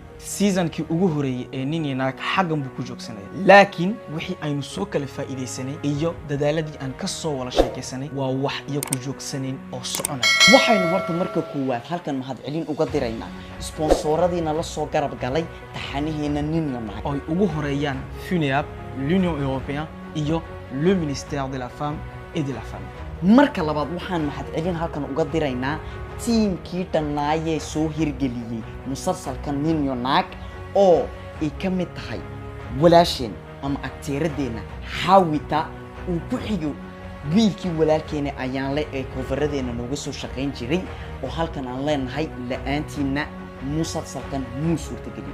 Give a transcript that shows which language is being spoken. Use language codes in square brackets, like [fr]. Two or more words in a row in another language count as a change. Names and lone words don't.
[so] seasonkii ugu horeeyay ee nin iyo naag xaggan buu ku joogsanaya laakiin wixii aynu soo kala faa'iidaysanay iyo dadaaladii aan ka soo wada sheekaysanay waa wax iyo ku joogsanayn oo soconaya waxaynu horta marka koowaad halkan mahadcelin uga diraynaa sponsoradiina la soo garab galay taxanaheena nin iyo naag oo ay ugu horeeyaan FUNEAB, [fr] l'Union européenne iyo le ministère de la femme et de la famille [so] marka labaad waxaan mahadcelin halkan uga diraynaa tiimkii dhannaayee soo hirgeliyey musalsalka nin iyo naag oo ay ka mid tahay walaasheen ama agteeradeenna xaawita uu ku xigo wiilkii walaalkeena ayaanle ee koofaradeena nooga soo shaqayn jiray oo halkan aan leenahay la'aantiina musalsalkan muu suurtagelin